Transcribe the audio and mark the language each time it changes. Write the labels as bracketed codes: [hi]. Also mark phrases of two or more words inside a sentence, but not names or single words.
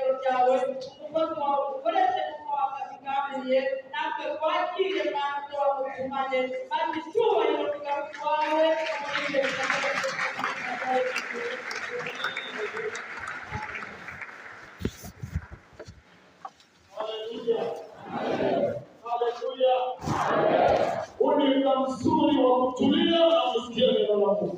[rw] yawe umukozi wawe ukoreshe [sw] katika amri [rw] natwe twakire kandi wamutumane kandi icyubahiro kigarukawe [sw] mzuri wa kutulia na kusikia neno la Mungu.